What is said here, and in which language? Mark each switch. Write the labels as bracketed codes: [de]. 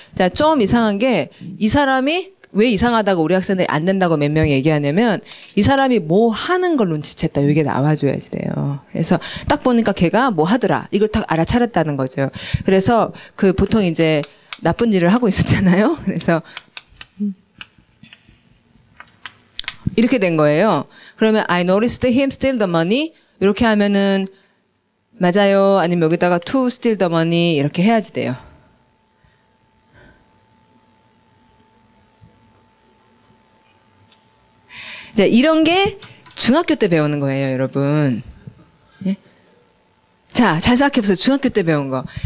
[ko] 자, 좀 이상한 게, 이 사람이 왜 이상하다고 우리 학생들이 안 된다고 몇 명이 얘기하냐면, 이 사람이 뭐 하는 걸 눈치챘다. 이게 나와줘야지 돼요. 그래서 딱 보니까 걔가 뭐 하더라. 이걸 딱 알아차렸다는 거죠. 그래서 그 보통 이제 나쁜 일을 하고 있었잖아요. 그래서 이렇게 된 거예요. [en] 그러면 I noticed him steal the money. [ko] 이렇게 하면은 맞아요. 아니면 여기다가 [en] to steal the money [ko] 이렇게 해야지 돼요. 자, 이런 게 중학교 때 배우는 거예요, 여러분. 예? 자, 잘 생각해보세요. 중학교 때 배운 거.